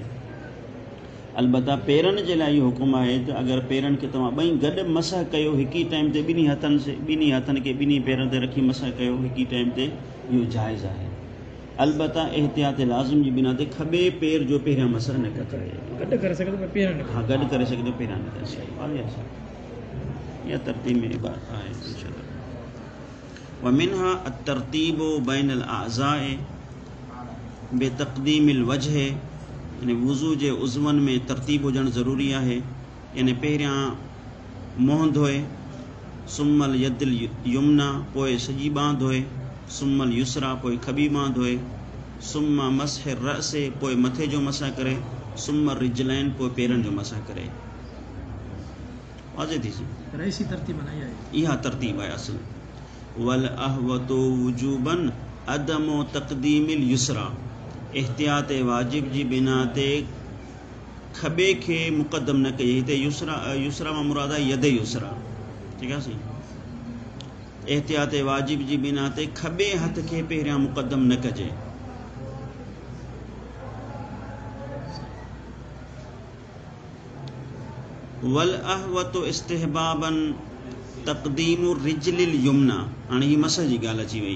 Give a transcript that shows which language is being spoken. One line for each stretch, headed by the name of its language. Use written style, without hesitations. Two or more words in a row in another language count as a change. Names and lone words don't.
Sindhi: अलबत्ता पेरनि जे लाइ इहो हुकुम आहे त अगरि पेरनि खे तव्हां ॿई गॾु मसह कयो, हिक ई टाइम ते ॿिन्ही हथनि खे ॿिन्ही पेरनि ते रखी मसह कयो हिक ई टाइम ते, इहो जाइज़ आहे। अलबत्ता एहतियात लाज़िम जी बिना ते खॿे पेर जो पहिरियां मसह न करे। गॾु करे सघे थो पहिरियां न करे सघे। इहा तरतीब में बात आहे।
Arabic: ومنها الترتيب بين الأعضاء بتقديم الوجه,
Sindhi: यानी वुज़ू जे उज़वनि में तरतीब हुजणु ज़रूरी आहे। यानी पहिरियां मुंहुं धोए,
Arabic: ثم اليد اليمنى,
Sindhi: पोइ सॼी बांह धोए,
Arabic: ثم اليسرى,
Sindhi: पोइ खॿी बांह धोए,
Arabic: ثم مسح الرأس
Sindhi: पोइ मथे जो मसा करे,
Arabic: ثم الرجلين
Sindhi: पोइ पेरनि जो मसा करे। वाज़े थी रईसी तरतीब बनाई है, इहा तरतीब आहे असल।
Arabic: والأحوط وجوبا عدم تقديم اليسرى,
Sindhi: एहतियात वाजिब जी बिना ते खबे खे मुक़दम न कजे। हिते युसरा मां मुराद आहे
Arabic: يد يسرى,
Sindhi: ठीकु आहे सी। एहतियात वाजिब जी बिना ते खबे हथ खे पहिरियां मुक़दम न कजे।
Arabic: والأحوط استحبابا تقديم الرجل اليمنى,
Sindhi: हाणे ही मसह जी ॻाल्हि अची वई।